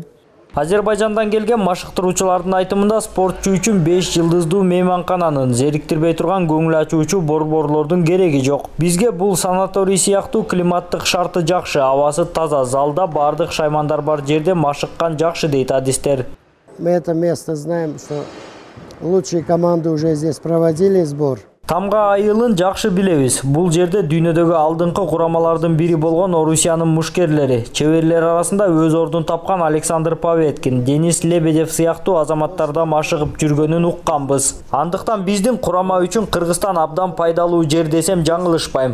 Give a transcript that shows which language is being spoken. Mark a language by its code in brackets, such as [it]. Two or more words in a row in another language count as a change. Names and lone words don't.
[ky] Азербайжандан келген машыктыруучулардын айтымында спортчу үчүн 5 жылдыздуу мейманкананын, зериктирбей турган көңүл ачуучу борборлордун кереги жок. Бизге бул санаторий сыяктуу климаттык шарты жакшы, абасы таза, залда бардык шаймандар бар жерде машыккан жакшы дейт адистер. [ru] Мы это место знаем, что лучшие команды уже здесь проводили сбор. [ky] Тамга айылын жакшы билебиз. Бул жерде дүйнөдөгү алдыңкы курамалардын бири болгон Орусиянын мушкерлери, чеберлер арасында өз ордун тапкан Александр Паветкин, Денис Лебедев сыяктуу азаматтарда машыгып жүргөнүн укканбыз. Андыктан биздин курама үчүн Кыргызстан абдан пайдалуу жер десем жаңылышпайм.